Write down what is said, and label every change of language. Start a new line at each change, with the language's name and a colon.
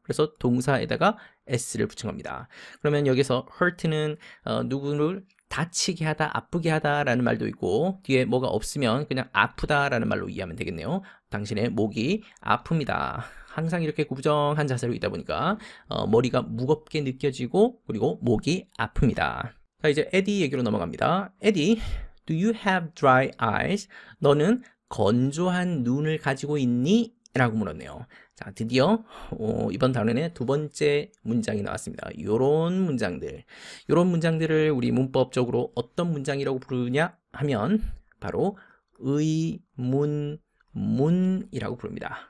Korean: 그래서 동사에다가 s를 붙인 겁니다. 그러면 여기서 hurt는 누구를 다치게 하다, 아프게 하다라는 말도 있고 뒤에 뭐가 없으면 그냥 아프다라는 말로 이해하면 되겠네요. 당신의 목이 아픕니다. 항상 이렇게 구부정한 자세로 있다 보니까 머리가 무겁게 느껴지고 그리고 목이 아픕니다. 자, 이제 에디 얘기로 넘어갑니다.
English: 에디, do you have dry eyes?
Korean: 너는 건조한 눈을 가지고 있니? 라고 물었네요. 자, 드디어 이번 단원의 2번째 문장이 나왔습니다. 요런 문장들을 우리 문법적으로 어떤 문장이라고 부르냐 하면 바로 의문문이라고 부릅니다.